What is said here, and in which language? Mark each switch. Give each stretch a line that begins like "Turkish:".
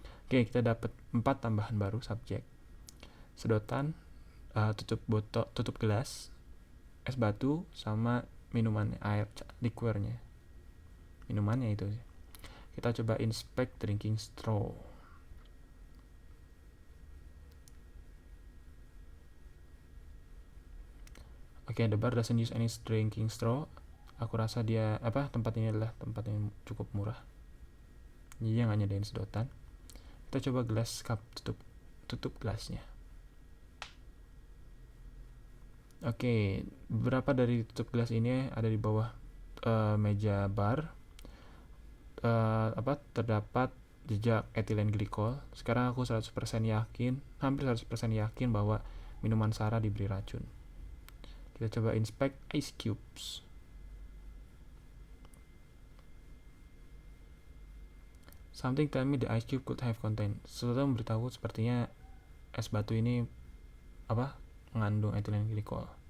Indonesian: Oke, kita dapat 4 tambahan baru subjek. Sedotan, tutup gelas, es batu, sama minumannya, air liquornya. Minumannya itu sih. Kita coba
English: inspect drinking straw. Oke, the bar doesn't use any drinking straw.
Indonesian: Aku rasa tempat ini adalah tempat yang cukup murah. Jadi dia nggak nyediain sedotan. Kita coba gelas cup, tutup gelasnya. Oke, beberapa dari tutup gelas ini ada di bawah meja bar. Terdapat jejak etilen glikol. Sekarang aku 100% yakin, hampir 100% yakin bahwa minuman Sarah diberi racun. Kita coba
English: inspect ice cubes. Something tell me the ice cube could have contained.
Indonesian: Sesuatu memberitahu sepertinya es batu ini mengandung etilen glikol.